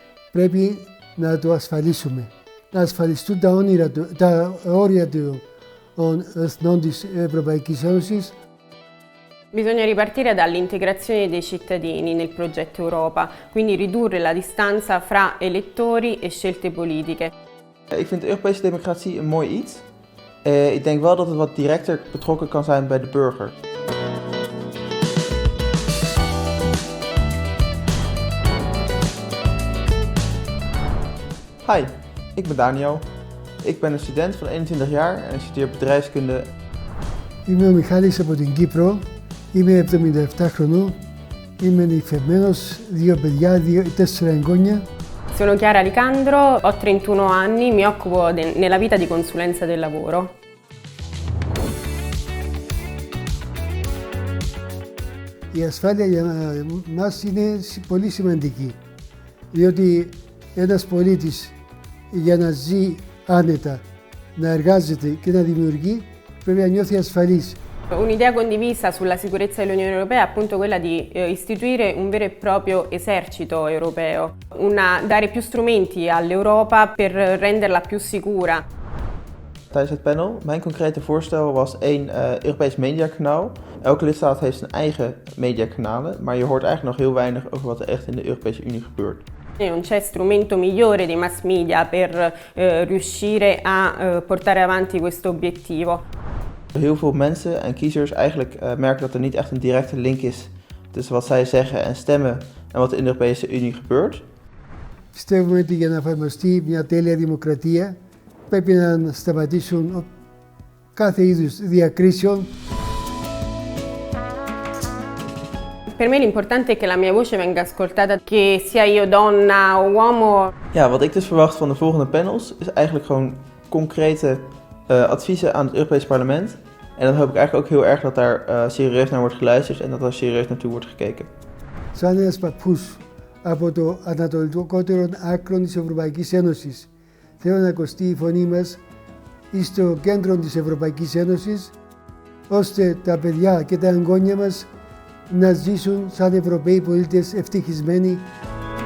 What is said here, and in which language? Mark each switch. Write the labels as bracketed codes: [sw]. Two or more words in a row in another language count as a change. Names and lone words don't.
[el] πρέπει να το ασφαλίσουμε. Να asfalιστούν τα όρια των εθνών της Ευρωπαϊκής Ένωσης. [it] Bisogna ripartire dall'integrazione dei cittadini nel progetto Europa, quindi ridurre la distanza fra elettori e scelte politiche. [nl] Ik vind de Europese democratie een mooi iets. Ik denk wel dat het wat directer betrokken kan zijn bij de burger. Hi, ik ben Daniel. Ik ben een student van 21 jaar en ik studeer bedrijfskunde. [el] Είμαι ο Μιχάλης από την Κύπρο. Είμαι 77 χρονών. Είμαι νηφευμένος, 2 παιδιά, 4 εγγόνια. [it] Sono Chiara Licandro, ho 31 anni, mi occupo nella vita di consulenza del lavoro. [el] Η ασφάλεια για μας είναι πολύ σημαντική, διότι ένας πολίτης για να ζει άνετα, να εργάζεται και να δημιουργεί, πρέπει να νιώθει ασφαλής. [it] Un'idea condivisa sulla sicurezza dell'Unione Europea è appunto quella di istituire un vero e proprio esercito europeo, dare più strumenti all'Europa per renderla più sicura. [nl] Tijdens het panel, mijn concrete voorstel was één Europees mediakanaal. Elke lidstaat heeft zijn eigen mediakanalen, maar je hoort eigenlijk nog heel weinig over wat er echt in de Europese Unie gebeurt. [it] Non c'è strumento migliore dei mass media per riuscire a portare avanti questo obiettivo. [nl] Heel veel mensen en kiezers eigenlijk merken dat er niet echt een directe link is tussen wat zij zeggen en stemmen en wat er in de Europese Unie gebeurt. [el] Πιστεύουμε ότι για να εφαρμοστεί μια τέλεια δημοκρατία πρέπει να σταματήσουν κάθε είδους διακρίσεων. [it] Per me l'importante è che la mia voce venga ascoltata, che sia io donna o uomo. [nl] Ja, wat ik dus verwacht van de volgende panels is eigenlijk gewoon concrete adviezen aan het Europees Parlement. En dan hoop ik eigenlijk ook heel erg dat daar serieus naar wordt geluisterd en dat daar serieus naartoe wordt gekeken. [el] Σαν ένας παππούς από το ανατολικότερο άκρο της Ευρωπαϊκής Ένωσης, θέλω να ακουστεί η φωνή μας στο κέντρο της Ευρωπαϊκής Ένωσης, ώστε τα παιδιά και τα εγγόνια μας να ζήσουν σαν Ευρωπαίοι πολίτες ευτυχισμένοι.